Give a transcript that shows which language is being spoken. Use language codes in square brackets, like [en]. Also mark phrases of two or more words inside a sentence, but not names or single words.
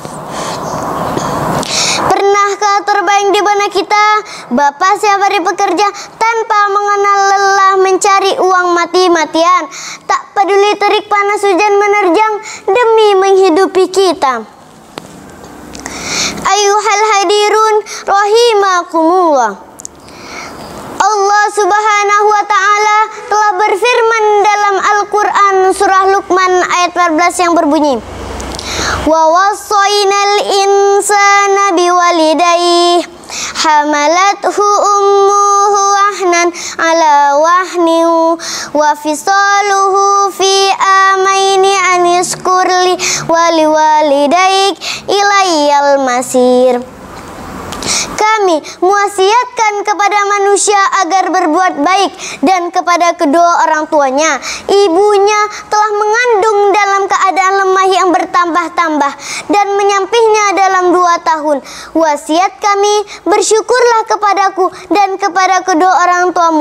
[id] Pernahkah terbayang di benak kita bapak siap hari bekerja tanpa mengenal lelah mencari uang mati-matian, tak peduli terik panas hujan menerjang demi menghidupi kita. [ar] أيها الحاضرون رحمكم الله. [id] Allah [ar] سبحانه وتعالى [id] telah berfirman dalam Al-Quran surah Luqman ayat 14 yang berbunyi, [ar] ووصينا الإنسان بوالديه حملته أمه وهنا على وهن وفصاله في عامين أن اشكر لي ولوالديك إلي المصير. [id] Kami mewasiatkan kepada manusia agar berbuat baik dan kepada kedua orang tuanya. Ibunya telah mengandung dalam keadaan lemah yang bertambah-tambah dan menyampihnya dalam 2 tahun. Wasiat kami, bersyukurlah kepadaku dan kepada kedua orang tuamu.